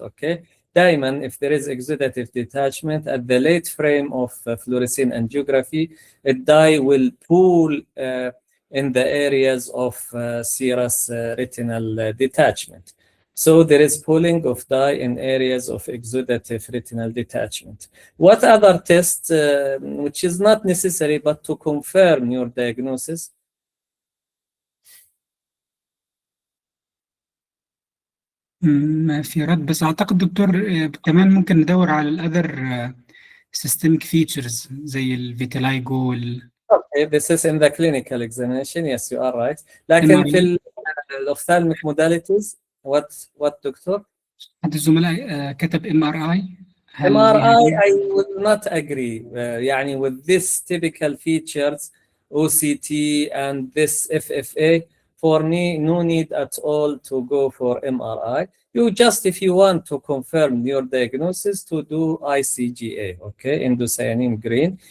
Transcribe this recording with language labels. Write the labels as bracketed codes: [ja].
[en] Okay, [ar] دائما [en] if there is exudative detachment at the late frame of fluorescein angiography, a dye will pool in the areas of serous retinal detachment. So there is pooling of dye in areas of exudative retinal detachment. What other tests, which is not necessary but to confirm your diagnosis? [ar] ما في رد، بس أعتقد دكتور كمان ممكن ندور على [en] الأذر systemic features [ar] زي الفيتيلايجو [en] Okay, this is in the clinical examination. Yes, you are right. [ar] لكن في [en] ophthalmic modalities, what doctor? [ar] حد الزملاء كتب MRI. [en] MRI, I will not agree. [ar] يعني [en] with this typical features, OCT and this FFA, for me, no need at all to go for MRI. You just, if you want to confirm your diagnosis, to do ICGA, okay, indocyanine green.